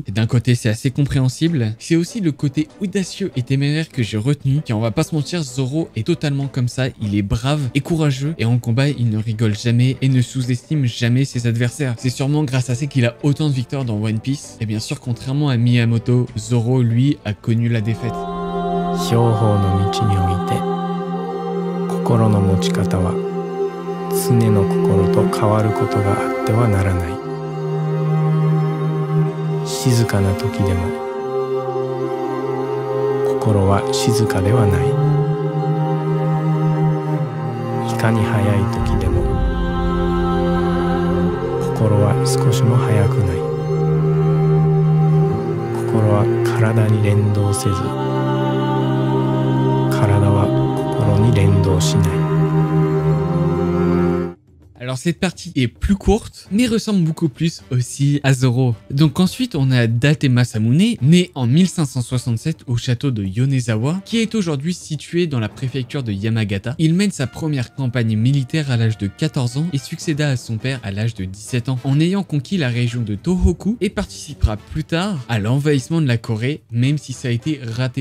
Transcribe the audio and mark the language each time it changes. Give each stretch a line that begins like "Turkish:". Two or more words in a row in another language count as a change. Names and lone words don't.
French: Et d'un côté c'est assez compréhensible, c'est aussi le côté audacieux et téméraire que j'ai retenu, car on va pas se mentir, Zoro est totalement comme ça, il est brave et courageux, et en combat il ne rigole jamais et ne sous-estime jamais ses adversaires. C'est sûrement grâce à ça qu'il a autant de victoires dans One Piece, et bien sûr contrairement à Miyamoto, Zoro lui a connu la défaite.
Japanese: 商法の道において心の持ち方は常の心と変わることがあってはならない。静かな時でも心は静かではない。いかに早い時でも心は少しも早くない。心は体に連動せず体は心に連動しない。
French: Alors cette partie est plus courte, mais ressemble beaucoup plus aussi à Zoro. Donc ensuite on a Date Masamune, né en 1567 au château de Yonezawa, qui est aujourd'hui situé dans la préfecture de Yamagata. Il mène sa première campagne militaire à l'âge de 14 ans et succéda à son père à l'âge de 17 ans, en ayant conquis la région de Tohoku et participera plus tard à l'envahissement de la Corée, même si ça a été raté.